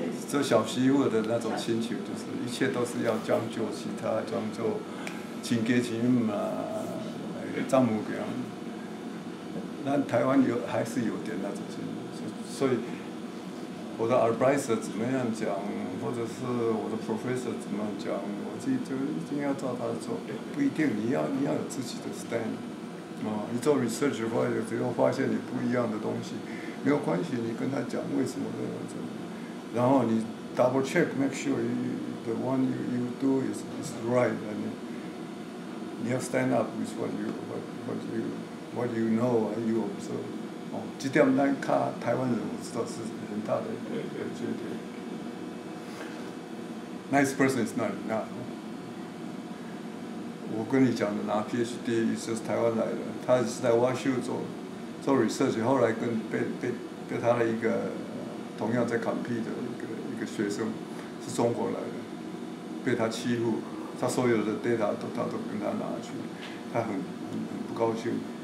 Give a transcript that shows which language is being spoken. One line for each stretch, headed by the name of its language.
Chinese: 这小媳妇的那种心情，就是一切都是要将就其他，将就亲家亲嘛，丈母娘。那台湾还是有点那种心情，所以我的 advisor 怎么样讲，或者是我的 professor 怎么讲，我就一定要照他做，不一定，你要有自己的 stand。你做 research 的话，有时候发现你不一样的东西，没有关系，你跟他讲为什么这样子，然后你 double check，
English: make sure the one you do is right，
Chinese: and 你要
English: stand up with what you know and you observe。
Chinese: 这点咱台湾人我知道是很大的缺点。
English: Nice person is not enough。
Chinese: 我跟你讲的拿 PhD 是台湾来的，他是在 WashU 做 research， 后来被他的一个同样在 compete 的一个学生是中国来的，被他欺负，他所有的 data 他都跟他拿去，他很不高兴。